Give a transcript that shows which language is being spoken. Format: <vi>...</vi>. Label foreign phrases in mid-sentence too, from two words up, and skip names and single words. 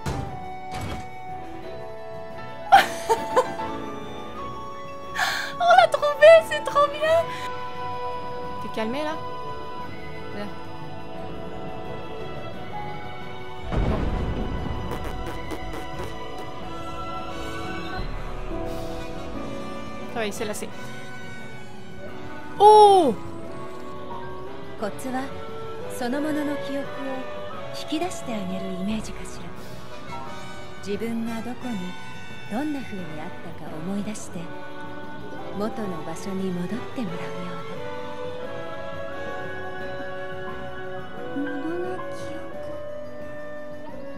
<fr>On l'a trouvé, c'est trop bien! T'es calmé là? Là. Ah oui, c'est lassé. Oh!</fr> <ja>コツはそのものの記憶を引き出してあげるイメージかしら。自分がどこにどんな風にあったか思い出して元の場所に戻ってもらうような。ものの記憶。</ja>